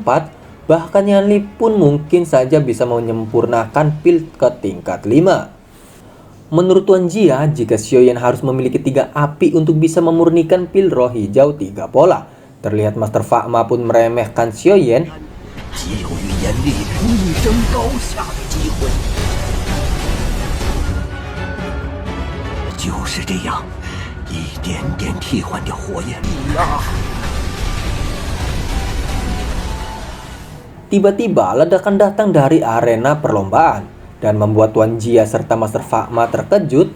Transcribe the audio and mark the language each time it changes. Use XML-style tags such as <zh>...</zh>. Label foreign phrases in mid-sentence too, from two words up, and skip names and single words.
<id>Bahkan Yan Li pun mungkin saja bisa menyempurnakan pil ke tingkat 5. Menurut Tuan Jia, jika Xiaoyan harus memiliki 3 api untuk bisa memurnikan pil roh hijau 3 pola. Terlihat Master Fakma pun meremehkan Xiaoyan.</id> <zh>极有与严厉力争高下的机会。就是这样，一点点替换掉火焰力啊！</zh> <id>Tiba-tiba ledakan datang dari arena perlombaan dan membuat Tuan Jia serta Master Fakma terkejut.</id>